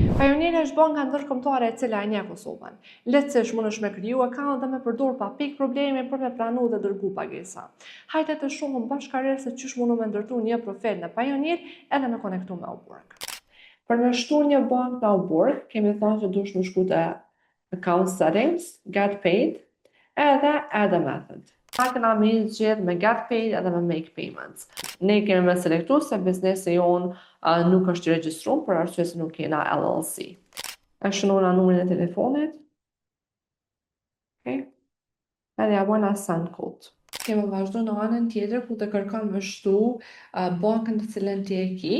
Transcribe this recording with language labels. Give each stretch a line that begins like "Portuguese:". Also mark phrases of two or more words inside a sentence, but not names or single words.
Albanian: Pioneer është banka ndërkombëtare e cila e njeh Kosovën. Lehtësisht mundesh me kriju akaunt dhe me përdor pa pikë probleme për me pranu dhe dërgu pagesa. Hajde të shohim bashkërisht se çish mundu me ndërtu një profil në Pioneer edhe me konektu me Upwork. Për me shtu një bank në Upwork, kemi thënë që dush me shku te
English: account settings, get paid,
Albanian: edhe
English: add a method.
Albanian: Pa këna me zgjedh me
English: get paid
Albanian: edhe me
English: make payments.
Albanian: Ne kemi me selektu se biznesi jon nuk është i regjistruar për arsye se nuk kena LLC. E shënona numrin e telefonit. Okay. Edhe ja bojna
English: send code.
Albanian: Kemi vazhdu në anën tjetër ku të kërkon me shtu bankën të cilën ti e ki.